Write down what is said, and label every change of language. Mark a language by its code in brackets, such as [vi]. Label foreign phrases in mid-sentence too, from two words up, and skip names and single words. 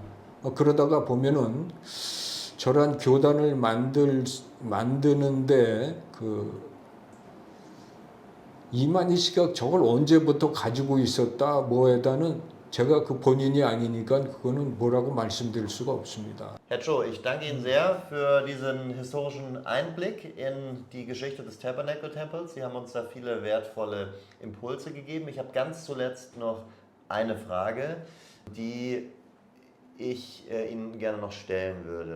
[ko] 그러다가 보면은 저런 교단을 만드는데 그 이만희 씨가 저걸 언제부터 가지고 있었다 뭐에다는 제가 그 본인이 아니니까 그거는 뭐라고 말씀드릴 수가 없습니다. [de] Herr Cho, ich danke Ihnen sehr für diesen historischen Einblick in die Geschichte des Tabernacle-Tempels. Sie haben uns da viele wertvolle Impulse gegeben. Ich habe ganz zuletzt noch eine Frage, die ich Ihnen gerne noch stellen würde.